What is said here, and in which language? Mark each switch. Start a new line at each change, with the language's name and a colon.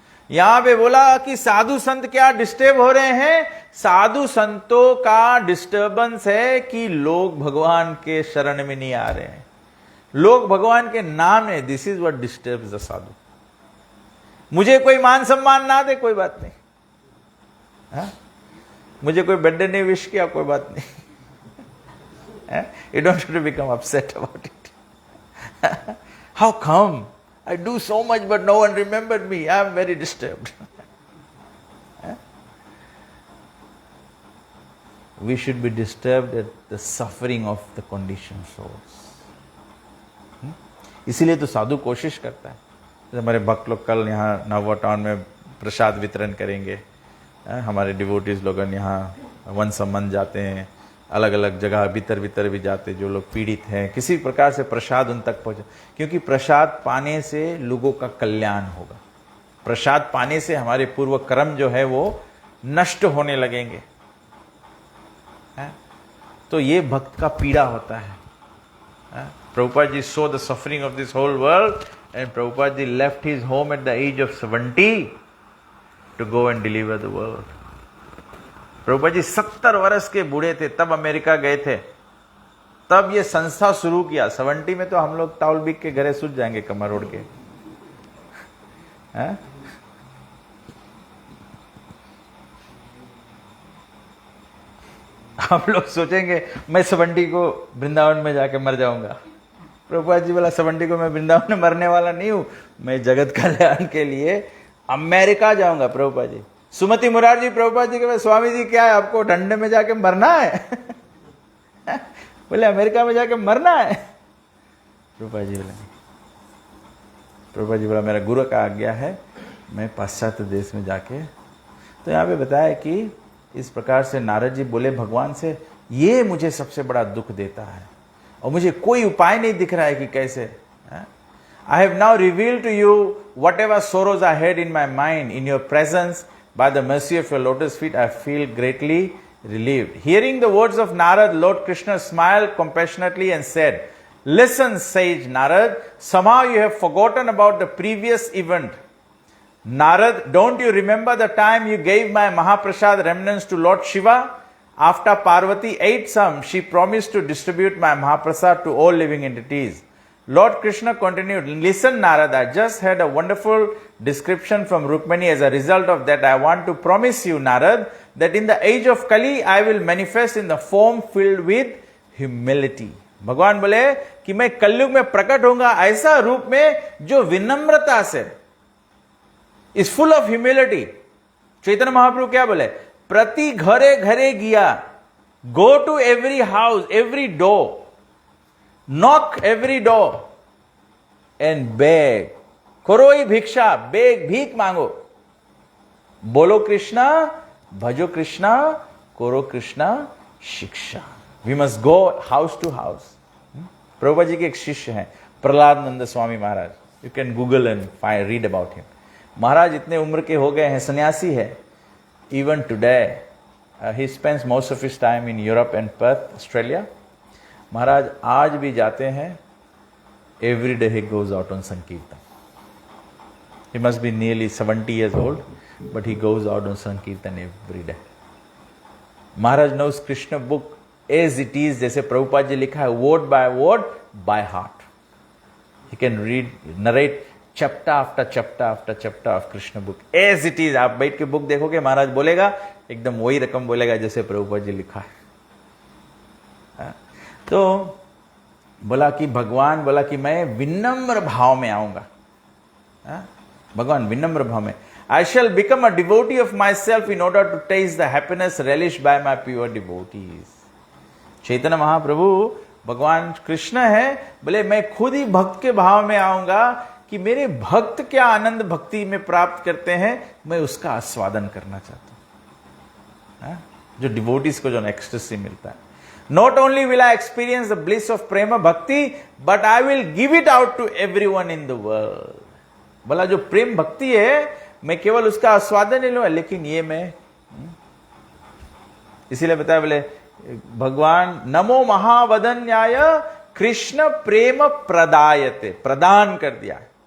Hindi: यहां पे बोला कि साधु संत क्या डिस्टर्ब हो रहे हैं, साधु संतों का डिस्टर्बेंस है कि लोग भगवान के शरण में नहीं आ रहे हैं, लोग भगवान के नाम में,
English: This is what disturbs the sadhu.
Hindi: मुझे कोई मान सम्मान ना दे कोई बात नहीं, मुझे कोई बर्थडे नहीं विश किया कोई बात नहीं,
English: you don't have to become upset about it. How come I do so much but no one remembered me? I am very disturbed. We should be disturbed at the suffering of the conditioned souls.
Hindi: इसीलिए तो साधु कोशिश करता है। हमारे भक्त लोग कल यहाँ नवा टाउन में प्रसाद वितरण करेंगे, हमारे डिवोटीज लोग यहाँ वन सम्मान जाते हैं, अलग अलग जगह भीतर भी जाते, जो लोग पीड़ित हैं किसी प्रकार से प्रसाद उन तक पहुंचे, क्योंकि प्रसाद पाने से लोगों का कल्याण होगा। प्रसाद पाने से हमारे पूर्व कर्म जो है वो नष्ट होने लगेंगे। तो ये भक्त का पीड़ा होता है।
English: Prabhupada ji saw the suffering of this whole world and Prabhupada ji left his home at the age of 70 to go and deliver the world.
Hindi: Prabhupada ji 70 वर्ष के बूढ़े थे तब अमेरिका गए थे, तब ये संस्था शुरू किया। 70 में तो हम लोग ताउल बिक के घरे सूझ जाएंगे कमर ओढ़ के। आप लोग सोचेंगे मैं 70 को वृंदावन में जाके मर जाऊंगा। प्रभुपाद जी बोला 70 को मैं वृंदावन में मरने वाला नहीं हूं, मैं जगत कल्याण के लिए अमेरिका जाऊंगा। प्रभुपाद जी, सुमति मुरारजी प्रभुपाद जी के स्वामी जी क्या है, आपको ठंडे में जाके मरना है? बोले अमेरिका में जाके मरना है। प्रभुपाद जी बोला मेरा गुरु का आज्ञा है, मैं पाश्चात्य देश में जाके। तो यहाँ पे बताया कि इस प्रकार से नारद जी बोले भगवान से, ये मुझे सबसे बड़ा दुख देता है और मुझे कोई उपाय नहीं दिख रहा है कि कैसे।
English: I have now revealed to you whatever sorrows I had in my mind. In your presence, By the mercy of your lotus feet, I feel greatly relieved. Hearing the words of Narad, Lord Krishna smiled compassionately and said, Listen, sage Narad, somehow you have forgotten about the previous event. Narad, don't you remember the time you gave my Mahaprasad remnants to Lord Shiva? After Parvati ate some, she promised to distribute my Mahaprasad to all living entities. Lord Krishna continued, Listen, Narad, I just had a wonderful description from Rukmani. As a result of that, I want to promise you, Narad, that in the age of Kali, I will manifest in the form filled with humility.
Hindi: भगवान बोले कि मैं कलयुग में प्रकट होऊंगा ऐसा रूप में जो विनम्रता से,
English: is full of humility.
Hindi: Chaitanya Mahaprabhu क्या बोले? प्रति घरे घरे गया,
English: go to every house, every door, knock every door and beg.
Hindi: करो ही भिक्षा, बेग, भीख मांगो. बोलो कृष्णा, भजो कृष्णा, करो कृष्णा शिक्षा.
English: We must go house to house.
Hindi: Prabhupada ji के एक शिष्य हैं, प्रहलाद नंद Swami Maharaj.
English: You can Google and read about him.
Hindi: महाराज इतने उम्र के हो गए हैं, सन्यासी है.
English: Even today, he spends most of his time in Europe and Perth, Australia.
Hindi: महाराज आज भी जाते हैं.
English: Every day he goes out on Sankirtan. He must be nearly 70 years old, but he goes out on Sankirtan every day. Maharaj knows Krishna book as it is,
Hindi: जैसे प्रभुपाद जी लिखा है,
English: word by word, by heart. He can read, narrate chapter after chapter after chapter of Krishna book as it is.
Hindi: आप बैठ के book देखोगे, महाराज बोलेगा एकदम वही रकम बोलेगा जैसे प्रभुपाद जी लिखा है. तो बोला कि भगवान बोला कि मैं विनम्र भाव में आऊंगा. भगवान विनम्र भाव में,
English: I shall become a devotee of myself in order to taste the happiness relished by my pure devotees.
Hindi: Chaitanya Mahaprabhu भगवान कृष्ण है, बोले मैं खुद ही भक्त के भाव में आऊंगा कि मेरे भक्त क्या आनंद भक्ति में प्राप्त करते हैं, मैं उसका आस्वादन करना चाहता हूं. जो डिवोटीज को जो एक्सटेसी मिलता है.
English: Not only will I experience the bliss of prema bhakti, but I will give it out to everyone in the world.
Hindi: बोला जो प्रेम भक्ति है मैं केवल उसका आस्वादन नहीं लूंगा, लेकिन ये मैं, इसीलिए बताया बोले भगवान नमो महावदन्याय कृष्ण प्रेम प्रदायते, प्रदान कर दिया.